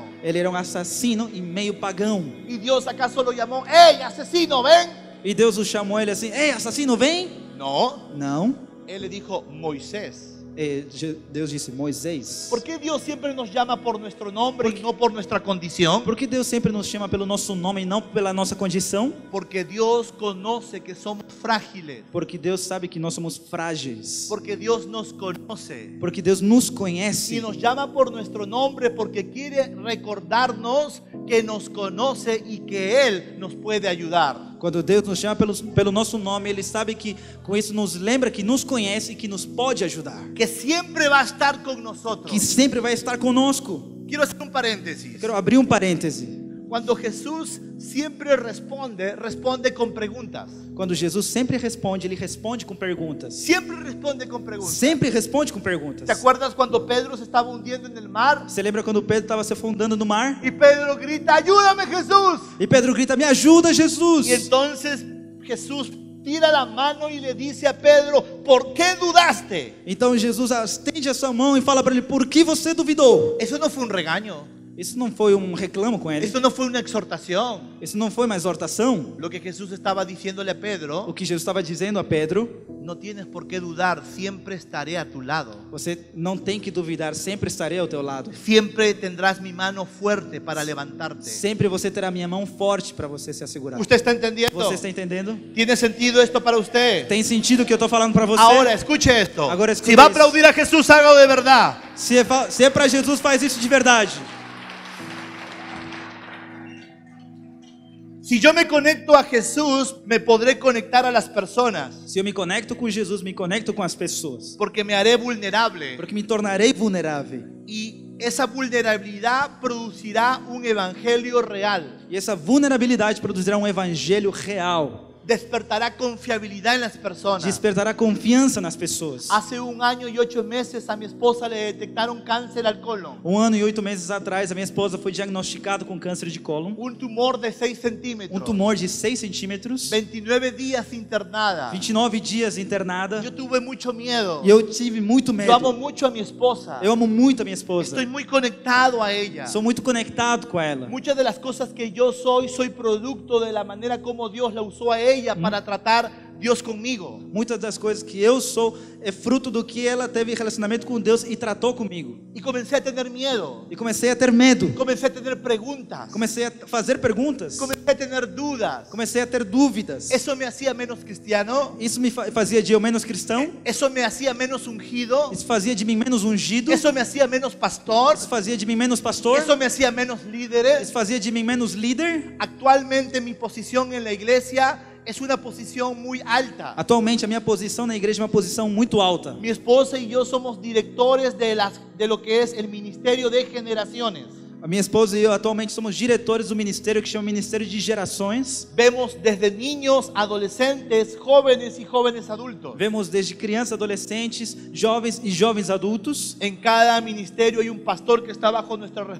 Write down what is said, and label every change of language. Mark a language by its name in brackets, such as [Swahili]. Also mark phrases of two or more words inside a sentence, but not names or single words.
[Portuguese] Ele era um assassino e meio pagão. [Spanish] Y Dios acaso lo llamó: ¡hey, asesino, ven! [Portuguese] E Deus o chamou ele assim: ei, assassino, vem. [Spanish] No, [Portuguese] Não. [Spanish] él le dijo: Moisés. [Portuguese] Deus disse: Moisés. [Spanish] ¿Por qué Dios siempre nos llama por nuestro nombre y no por nuestra condición? [Portuguese] Por que Deus sempre nos chama pelo nosso nome e não pela nossa condição? [Spanish] Porque Dios conoce que somos frágiles. [Portuguese] Porque Deus sabe que nós somos frágeis. [Spanish] Porque Dios nos conoce. [Portuguese] Porque Deus nos conhece. [Spanish] Y nos llama por nuestro nombre porque quiere recordarnos que nos conoce y que Él nos puede ayudar. [Portuguese] Quando Deus nos chama pelo nosso nome, Ele sabe que com isso nos lembra que nos conhece e que nos pode ajudar. [Spanish] Que siempre va a estar con nosotros. [Portuguese] Que sempre vai estar conosco. [Spanish] Quiero hacer un paréntesis. [Portuguese] Quero abrir um parêntese. [Spanish] Cuando Jesús siempre responde con preguntas. [Portuguese] Quando Jesus sempre responde, Ele responde com perguntas. [Spanish] Siempre responde con preguntas. [Portuguese] Sempre responde com perguntas. [Spanish] ¿Te acuerdas cuando Pedro se estaba hundiendo en el mar? [Portuguese] Você lembra quando Pedro estava se afundando no mar? [Spanish] Y Pedro grita: ayúdame, Jesús. [Portuguese] E Pedro grita: me ajuda, Jesus. [Spanish] Y entonces Jesús tira la mano y le dice a Pedro: ¿por qué dudaste? [Portuguese] Então Jesus estende a sua mão e fala para ele: por que você duvidou? [Spanish] Eso no fue un regaño. [Portuguese] Isso não foi um reclamo com ele. [Spanish] Esto no fue una exhortación. [Portuguese] Isso não foi uma exortação. [Spanish] Lo que Jesús estaba diciéndole a [Portuguese] O Pedro: que Jesus estava dizendo a Pedro: [Spanish] no tienes por qué dudar, siempre estaré a tu lado. [Portuguese] você não tem que duvidar, sempre estarei ao teu lado. [Spanish] Siempre tendrás mi mano fuerte para levantarte. [Portuguese] Sempre você terá minha mão forte para você se assegurar. [Spanish] ¿Usted está entendiendo? [Portuguese] Você está entendendo? [Spanish] ¿Tiene sentido esto para usted? [Portuguese] Tem sentido o que eu estou falando para você? [Spanish] Ahora escuche esto. Ahora escuche Si va a esto. aplaudir a Jesús, hágalo de verdad. [Portuguese] Se é para Jesus, faz isso de verdade. [Spanish] Si yo me conecto a Jesús, me podré conectar a las personas, [Portuguese] Se eu me conecto com Jesus, me conecto com as pessoas. [Spanish] porque me haré vulnerable. [Portuguese] Porque me tornarei vulnerável. [Spanish] Y esa vulnerabilidad producirá un evangelio real. [Portuguese] E essa vulnerabilidade produzirá um evangelho real. [Spanish] despertará confiabilidad en las personas. [Portuguese] despertará confiança nas pessoas. [Spanish] Hace 1 año y 8 meses a mi esposa le detectaron cáncer al colon. [Portuguese] 1 ano e 8 meses atrás, a minha esposa foi diagnosticada com câncer de cólon. [Spanish] Un tumor de 6 centímetros. [Portuguese] Tumor de 6 centímetros. [Spanish] 29 días internada. [Portuguese] 29 dias internada. [Spanish] Yo tuve mucho miedo. [Portuguese] E eu tive muito [Spanish] Yo amo [Portuguese] medo. [Spanish] mucho a mi esposa. [Portuguese] Eu amo muito a minha esposa. [Spanish] Estoy muy conectado a ella. [Portuguese] Sou muito conectado com ela. [Spanish] Muchas de las cosas que yo soy producto de la manera como Dios la usó a ella para tratar Dios conmigo. [Portuguese] Muitas das coisas que eu sou é fruto do que ela teve relacionamento com Deus e tratou comigo. [Spanish] Y comencé a tener miedo. E comecei a ter medo. Comencé a tener preguntas. Comecei a fazer perguntas. Comencé a tener dudas. Comecei a ter dúvidas. ¿Eso me hacía menos cristiano? [Portuguese] Isso me fazia de eu menos cristão. [Spanish] ¿Eso me hacía menos ungido? [Portuguese] Isso fazia de mim menos ungido. [Spanish] ¿Eso me hacía menos pastor? [Portuguese] Isso fazia de mim menos pastor. [Spanish] ¿Eso me hacía menos [Portuguese] Isso [Spanish] líderes? [Portuguese] fazia de mim menos líder. [Spanish] Actualmente mi posición en la iglesia es una posición muy alta. [Portuguese] Atualmente a minha posição na igreja é uma posição muito alta. [Spanish] Mi esposa y yo somos directores de lo que es el Ministerio de Generaciones. [Portuguese] A minha esposa e eu atualmente somos diretores do ministério que chama Ministério de Gerações. [Spanish] Vemos desde niños, adolescentes, jóvenes y jóvenes adultos. [Portuguese] Vemos desde crianças, adolescentes, jovens e jovens adultos. [Spanish] En cada ministerio hay un pastor que está bajo nuestra [Portuguese] Em cada